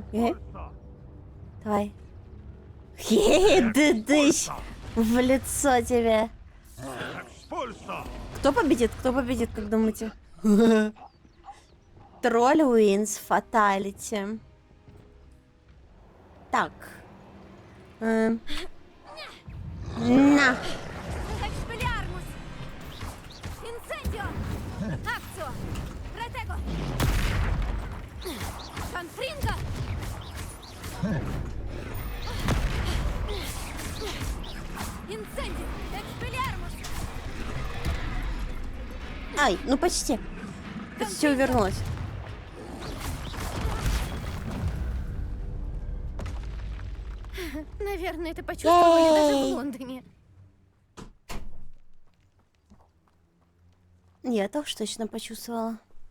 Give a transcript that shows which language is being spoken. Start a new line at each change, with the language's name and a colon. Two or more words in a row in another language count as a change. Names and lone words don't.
Russian: Давай. Дыдыщ. В лицо тебе. Кто победит? Кто победит, как думаете? Тролль
English: wins fatality.
Russian: Так. На.
Latin: Expelliarmus! Incendio! Accio! Protego! Confringo! Incendio! Expelliarmus!
Russian: Ай, ну почти. Почти увернулась. Наверное, это почувствовали даже в Лондоне. Я тоже точно почувствовала.